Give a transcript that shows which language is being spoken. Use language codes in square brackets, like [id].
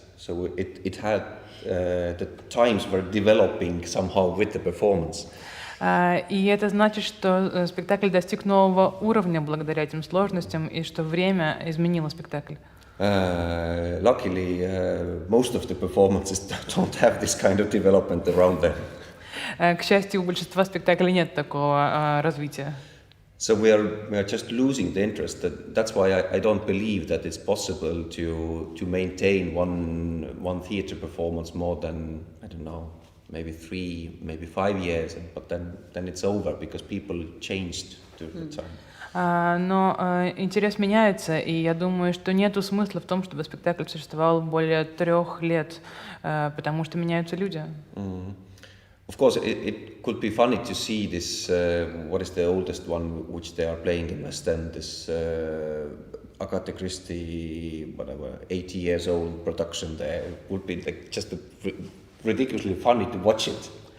[en] So it had the times were developing somehow with the performance. [ru] И это значит, что спектакль достиг нового уровня благодаря этим сложностям, и что время изменило спектакль. [en] Luckily, most of the performances don't have this kind of development around them. [ru] К счастью, у большинства спектаклей нет такого развития. [en] So we are just losing the interest. That's why I don't believe that it's possible to maintain one theater performance more than, I don't know, maybe 3, maybe 5 years, but then it's over because people changed during the time. [ru] Но интерес меняется, и я думаю, что нету смысла в том, чтобы спектакль существовал более 3 лет, потому что меняются люди. [en] Of course, it could be funny to see this, what is the oldest one which they are playing in West End, this Agatha Christie, whatever, 80 years old production there. It would be like just ridiculously funny to watch it.